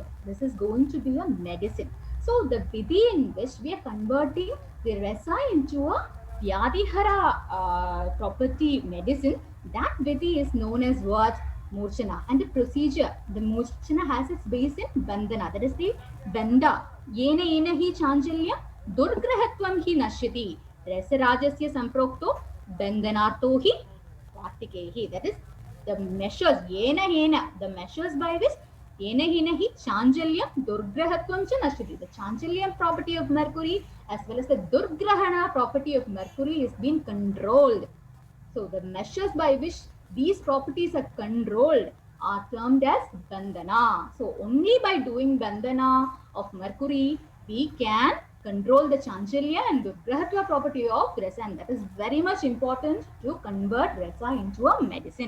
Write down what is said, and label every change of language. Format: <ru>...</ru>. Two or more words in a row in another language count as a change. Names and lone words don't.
<en>This is going to be a medicine. So the vidhi in which we are converting the resa into a vyadihara property medicine, that vidhi is known as what? Murchana. And the procedure, the Murchana has its base in bandhana. That is the banda.</en> <sa>Yena yena hi chanchalya durgrahatvam hi nashyati. Resarajasya samprokto bandhanarto hi Kartikehi.</sa> <en>That is the measures, the measures by which</en> <sa>yena hena hi chanchalyam durgrahatvam cha nashiti.</sa> <en>The chanchalyam property of mercury as well as the durgrahana property of mercury is being controlled. So the measures by which these properties are controlled are termed as bandhana. So only by doing bandhana of mercury we can control the chanchalya and durgrahatva property of rasa, and that is very much important to convert rasa into a medicine.</en>